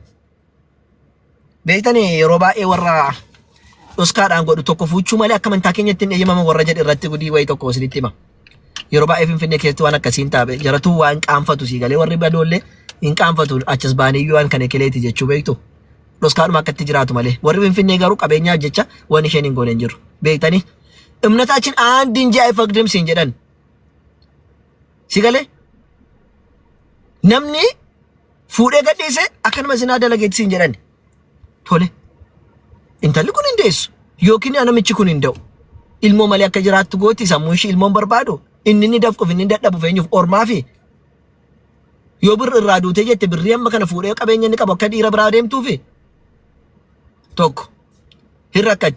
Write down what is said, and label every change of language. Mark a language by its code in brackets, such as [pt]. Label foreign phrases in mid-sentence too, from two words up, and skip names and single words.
[om] Beektanii yeroo baay'ee warra dhoskaadhaan godhu tokko fuuchuu malee akka amantaa keenyatti hin eeyyamamu warra jedhe irratti gudii wayii tokko isinitti hima. Yeroo baay'ee Finfinnee keessatti waan akkasiin taa'e jaratu waan qaanfatu sii galee warri badoollee hin qaanfatu achas baaniyyuu waan kana keleeti jechuu beektu. Dhoskaadhuma akkatti jiraatu malee warri Finfinnee garuu qabeenyaaf jecha waan isheen hin goone hin jiru. [am] Beektanii እምነታችን አንድ እንጂ አይፈቅድም ሲን jedhan. [om] Si galee namni fuudhee gadhiise akkanuma zinaa dalageetti siin jedhan. Tole intalli kun hin deessu yookiin namichi kun hin da'u. Ilmoo malee akka jiraattu gooti sammuu ishii ilmoon barbaadu inni ni dafquuf inni dadhabu feenyuuf ormaa fi yoo birri irraa duutee jette birrii amma kana fuudhee qabeenya inni qabu akka dhiira biraa deemtuufi tokko hin rakkatti.